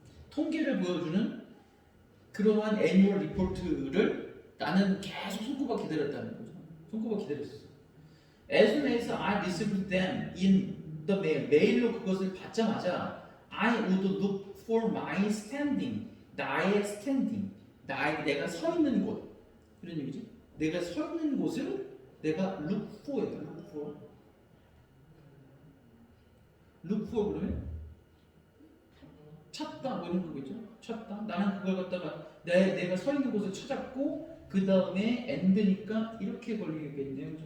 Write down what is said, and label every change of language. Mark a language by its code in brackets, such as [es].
[ko] 통계를 보여주는 그러한 애니얼 리포트를 나는 계속 손꼽아 기다렸다는 거죠. 손꼽아 기다렸어. [en] As soon as I received them in the mail, [ko] 메일로 그것을 받자마자 [en] I would look for my standing, 나의 standing, [ko] 내가 서 있는 곳 이런 얘기지. 내가 서 있는 곳을 내가 look for예요. look for. look for 그러면 찾다 뭐 이런 거겠죠. 찾다. 나는 그걸 갖다가 내가 서 있는 곳을 찾았고 그 다음에 and니까 이렇게 걸리겠네요.